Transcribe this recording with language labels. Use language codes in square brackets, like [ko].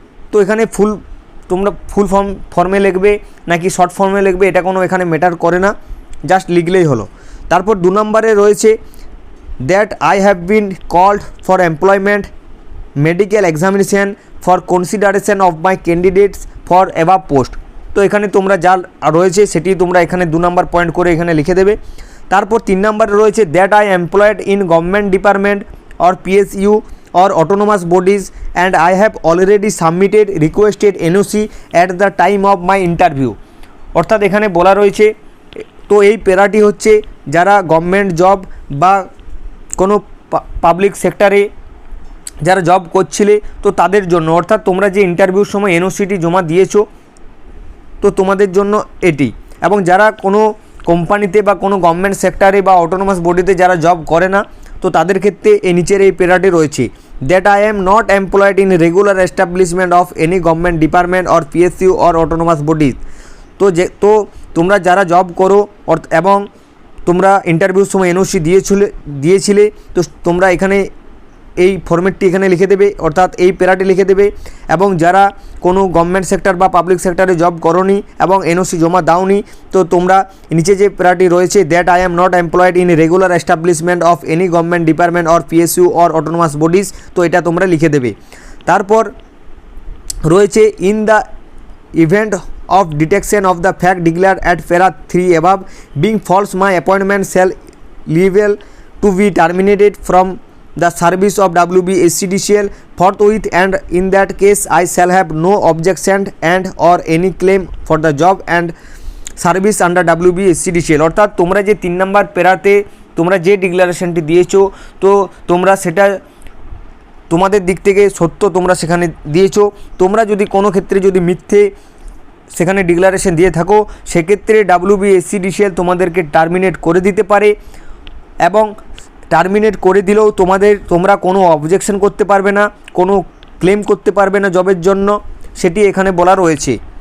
[bn] তো এখানে তোমরা ফুল ফর্মে লিখবে নাকি শর্ট ফর্মে লিখবে এটা কোনো এখানে ম্যাটার করে না, জাস্ট লিখলেই হলো। তারপর 2 নম্বরে রয়েছে [en] That I have been called for employment medical examination for consideration of my candidates for above post. [bn] তো এখানে তোমরা যা রয়েছে সেটি তোমরা এখানে 2 নম্বর পয়েন্ট করে এখানে লিখে দেবে। তারপর 3 নম্বরে রয়েছে [en] That I employed in government department or PSU or autonomous bodies and I have already submitted requested NOC at the time of my interview। [bn] অর্থাৎ এখানে বলা রয়েছে তো এই প্যারাটি হচ্ছে যারা গভর্নমেন্ট জব বা কোনো পাবলিক সেক্টরে যারা জব করছিলে তো তাদের জন্য, অর্থাৎ তোমরা যে ইন্টারভিউর সময় NOCটি জমা দিয়েছো তো তোমাদের জন্য এটি। এবং যারা কোনো কোম্পানিতে বা কোনো গভর্নমেন্ট সেক্টরে বা অটোনোমাস বডিতে যারা জব করে না তো তাদের ক্ষেত্রে এই নিচের এই প্যারাটি রয়েছে, [en] That I am not employed in regular establishment of any government department or PSU or autonomous bodies. [bn] তো তোমরা যারা জব করো এবং তোমরা ইন্টারভিউর সময় এনওসি দিয়েছিলে তো তোমরা এখানে এই ফরম্যাটটি এখানে লিখে দেবে, অর্থাৎ এই প্যারাটি লিখে দেবে। এবং যারা কোনো গভর্নমেন্ট সেক্টর বা পাবলিক সেক্টরে জব করোনি এবং এনওসি জমা দাওনি তো তোমরা নিচে যে প্যারাটি রয়েছে, [en] that I am not employed in regular establishment of any government department or PSU or autonomous bodies, [bn] তো এটা তোমরা লিখে দেবে। তারপর রয়েছে, [en] In the event of detection of the fact declared at para 3 above being false, my appointment shall liable to be terminated from the service of WBSCDCL forthwith, and in that case I shall have no objection and or any claim for the job and service under WBSCDCL। [bn] অর্থাৎ তোমরা যে 3 নম্বর প্যারাতে তোমরা যে ডিক্লারেশনটি দিয়েছো তো তোমরা সেটা তোমাদের দিক থেকে সত্য তোমরা সেখানে দিয়েছো। তোমরা যদি কোনো ক্ষেত্রে যদি মিথ্যে সেখানে ডিক্লারেশন দিয়ে থাকো সেক্ষেত্রে WBSCDCL তোমাদেরকে টার্মিনেট করে দিতে পারে, এবং টার্মিনেট করে দিলেও তোমরা কোনো অবজেকশন করতে পারবে না, কোনো ক্লেম করতে পারবে না জবের জন্য, সেটি এখানে বলা রয়েছে।